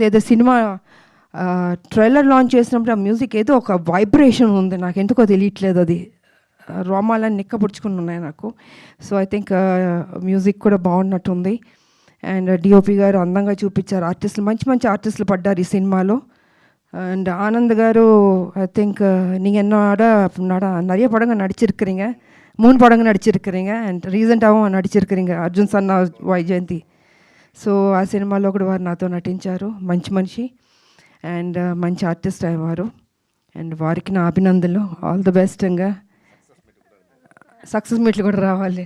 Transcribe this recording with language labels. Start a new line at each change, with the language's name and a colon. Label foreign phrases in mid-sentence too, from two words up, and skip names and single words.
Telugu: ఏదో
English: cinema trailer launch
Telugu: చేసినప్పుడు ఆ మ్యూజిక్ ఏదో ఒక వైబ్రేషన్ ఉంది, నాకు ఎందుకో తెలియట్లేదు, అది రోమాలని నిక్కపుడుచుకుని ఉన్నాయి నాకు.
English: so I think
Telugu: మ్యూజిక్ కూడా బాగున్నట్టుంది. అండ్ డిఓపి గారు అందంగా చూపించారు, ఆర్టిస్టులు మంచి మంచి ఆర్టిస్టులు పడ్డారు ఈ సినిమాలో.
Tamil: అండ్ ఆనంద్ గారు
English: I think
Tamil: நீங்கள் என்னோட நிறைய படங்கள் நடிச்சிருக்கிறீங்க, மூணு படங்கள் நடிச்சிருக்கிறீங்க అండ్ రీసెంట్గా నడిచిరుக்கிறீங்க అర్జున్ సన్న వైజయంతి.
Telugu: సో ఆ సినిమాలో కూడా వారు నాతో నటించారు. మంచి మనిషి అండ్ మంచి ఆర్టిస్ట్ అయ్యేవారు. అండ్ వారికి నా అభినందనలు.
English: all the best.
Telugu: ఇంకా సక్సెస్ మీట్లు కూడా రావాలి.